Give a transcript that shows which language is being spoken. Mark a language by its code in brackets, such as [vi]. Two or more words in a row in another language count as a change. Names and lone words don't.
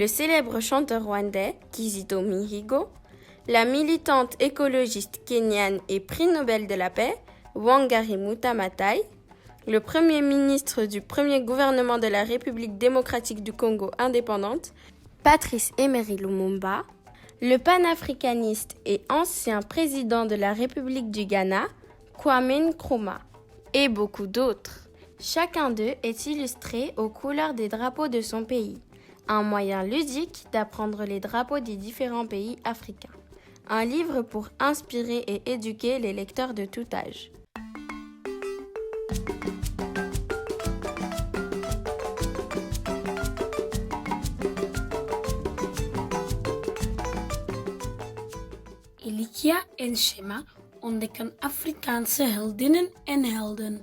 [fr] célèbre chanteur rwandais Kizito Mihigo, la militante écologiste kenyane et prix Nobel de la paix Wangari Maathai, le premier ministre du premier gouvernement de la République démocratique du Congo indépendante, Patrice Emery Lumumba, le panafricaniste et ancien président de la République du Ghana, Kwame Nkrumah, et beaucoup d'autres. Chacun d'eux est illustré aux couleurs des drapeaux de son pays, un moyen ludique d'apprendre les drapeaux des différents pays africains. Un livre pour inspirer et éduquer les lecteurs de tout âge. [nl] Elkia en Shema ontdekken Afrikaanse heldinnen en helden.